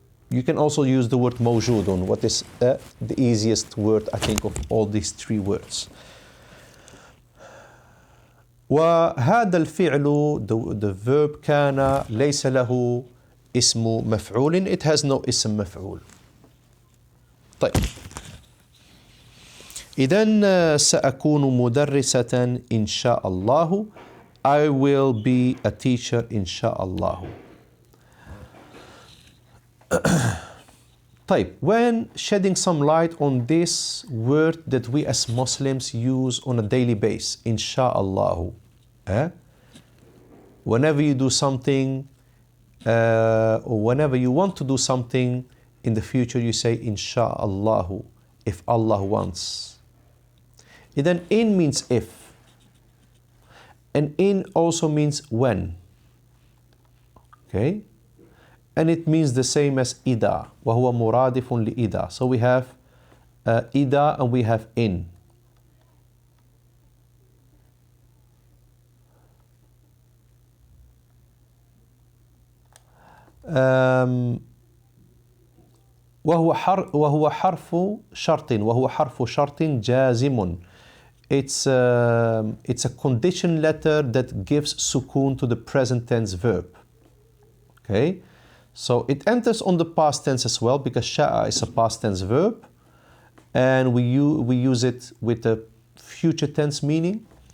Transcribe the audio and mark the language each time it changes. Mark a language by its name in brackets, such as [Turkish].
[English] You can also use the word موجود, what is the easiest word, I think, of all these 3 words. [Arabic] وهذا الفعل, [English] the verb [Arabic] كان, ليس له اسم مفعول. [English] It has no اسم مفعول. [Arabic] طيب. إذن سأكون مدرسة إن شاء الله. [English] I will be a teacher إن شاء الله. طيب, when shedding some light on this word that we as Muslims use on a daily basis, إن شاء الله. Whenever you do something, or whenever you want to do something in the future, you say إن شاء الله, if Allah wants. And then in means if, and in also means when. Okay. and it means the same as إذا [Arabic] وهو مرادف لإذا. [English] So we have إذا and we have in. [Arabic] وهو حرف شرط وهو حرف شرط جازم. [English] It's a condition letter that gives sukun to the present tense verb. Okay, so it enters on the past tense as well because sha'a is a past tense verb, and we use it with a future tense meaning.